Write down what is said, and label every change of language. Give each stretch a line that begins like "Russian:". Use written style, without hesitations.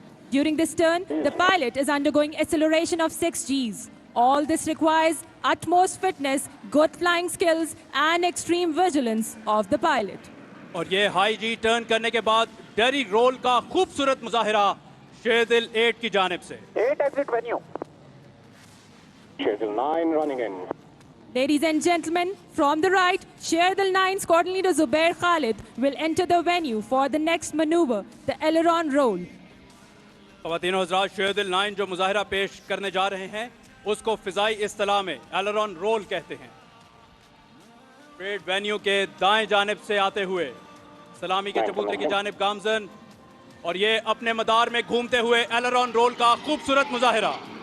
English: During this turn, the pilot is undergoing acceleration of 6 Gs. All this requires utmost fitness, good flying skills and extreme vigilance of the pilot.
Hindi: और ये high जी turn करने के बाद dairy role का खूबसूरत मुजाहिरा शेरदिल 8 की जानिब से।
English: 8 exit venue. Schedule 9 running in. Ladies and gentlemen, from the right, Sherdil 9 Squadron Leader Zubair Khalid will enter the venue for the next maneuver, the aileron roll.
Hindi: ख़वातीनो हज़रात, शेरदिल 9 जो मुजाहिरा पेश करने जा रहे हैं उसको फिजाई इस्तिलाह में एलेरॉन रोल कहते हैं। परेड वेन्यू के दाएं जानिब से आते हुए सलामी के चबूतरे की जानिब गामजन और ये अपने मदार में घूमते हुए एलेरॉन रोल का खूबसूरत मुजाहिरा।